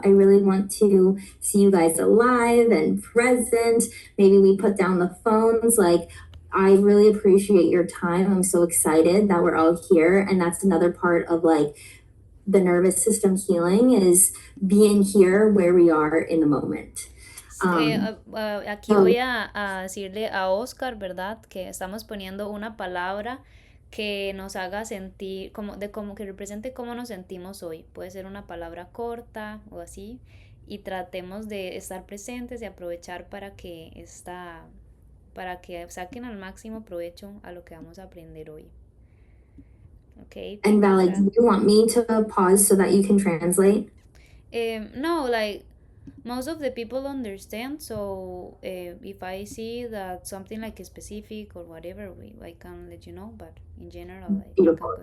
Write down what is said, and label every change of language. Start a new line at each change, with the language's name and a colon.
English: I really want to see you guys alive and present. Maybe we put down the phones. Like, I really appreciate your time. I'm so excited that we're all here. And that's another part of like the nervous system healing is being here where we are in the moment.
Spanish: Aquí voy a decirle a Oscar, ¿verdad? Que estamos poniendo una palabra que nos haga sentir, como que represente cómo nos sentimos hoy. Puede ser una palabra corta o así. Y tratemos de estar presentes y aprovechar para que saquen al máximo provecho a lo que vamos a aprender hoy.
English: Okay. And Val, do you want me to pause so that you can translate? No, like most of the people understand, so if I see that something like specific or whatever, I can let you know, but in general, like, beautiful.